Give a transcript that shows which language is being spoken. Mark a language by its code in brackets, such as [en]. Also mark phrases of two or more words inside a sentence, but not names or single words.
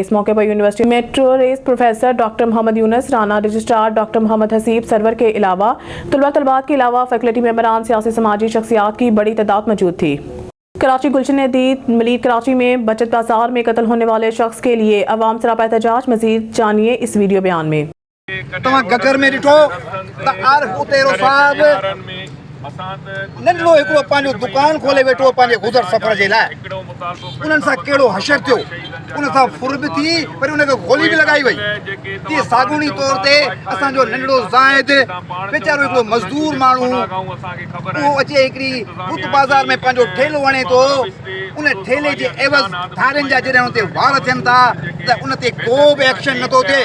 [ur] اس موقع پر یونیورسٹی میٹرو ریس پروفیسر ڈاکٹر محمد یونس رانا، رجسٹرار ڈاکٹر محمد حسیب سرور کے علاوہ طلباء طالبات کے علاوہ فیکلٹی ممبران، سیاسی سماجی شخصیات کی بڑی تعداد موجود تھی۔ کراچی گلشن ندید ملیر کراچی میں بچت بازار میں قتل ہونے والے شخص کے لیے عوام سراپا احتجاج، مزید جانیے اس ویڈیو بیان میں۔ [sd] तव्हां गगर में ॾिठो त आरिफ उतेरो साहिब नंढड़ो हिकिड़ो पंहिंजो दुकान खोले वेठो पंहिंजे गुज़र सफ़र जे लाइ। उन्हनि सां कहिड़ो हशर थियो, उन सां फुर बि थी, वरी उनखे गोली बि लॻाई वई। तीअं साॻूनी तौर ते असांजो नंढड़ो ज़ाहिद वीचारो हिकिड़ो मज़दूर माण्हू, उहो अचे हिकिड़ी बुत बाज़ार में पंहिंजो ठेलो वणे थो, उन ठेले जे एवज़ धारियुनि जा जॾहिं उन ते वार थियनि था त उन ते को बि एक्शन नथो थिए।